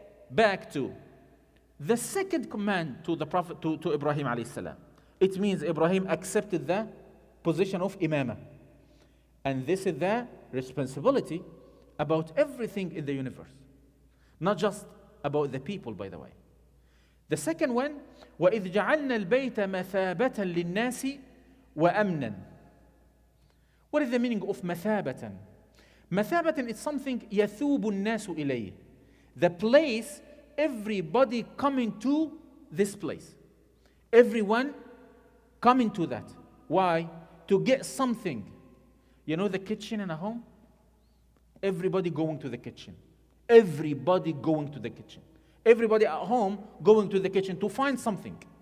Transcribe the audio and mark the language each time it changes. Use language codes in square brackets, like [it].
[en] Back to the second command to the Prophet, to Ibrahim alayhi salam. It means Ibrahim accepted the position of imamah. And this is the responsibility about everything in the universe. Not just about the people, by the way. The second one, [ar] وَإِذْ جَعَلْنَا الْبَيْتَ مَثَابَةً لِلنَّاسِ وَأَمْنًا. [en] What is the meaning of مَثَابَةً? [ar] مَثَابَةً [en] is something [ar] يَثُوبُ النَّاسُ إِلَيْهِ. [en] The place, everybody coming to this place. Everyone coming to that. Why? To get something. You know the kitchen in a home? Everybody going to the kitchen. Everybody going to the kitchen. Everybody at home going to the kitchen to find something.